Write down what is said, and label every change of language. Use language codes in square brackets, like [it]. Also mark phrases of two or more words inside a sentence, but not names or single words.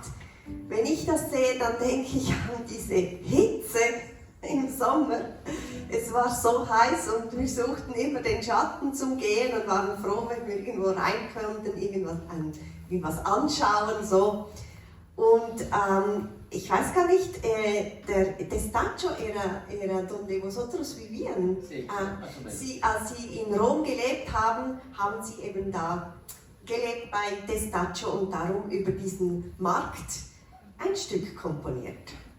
[de] Wenn ich das sehe, dann denke ich an diese Hitze im Sommer. Es war so heiß und wir suchten immer den Schatten zum Gehen und waren froh, wenn wir irgendwo rein konnten, irgendwas anschauen. So. Und ich weiß gar nicht, der Testaccio [es] era donde vosotros vivían. [de] Als Sie in Rom gelebt haben, haben Sie eben da gelebt bei Testaccio und darum über diesen Markt ein Stück komponiert.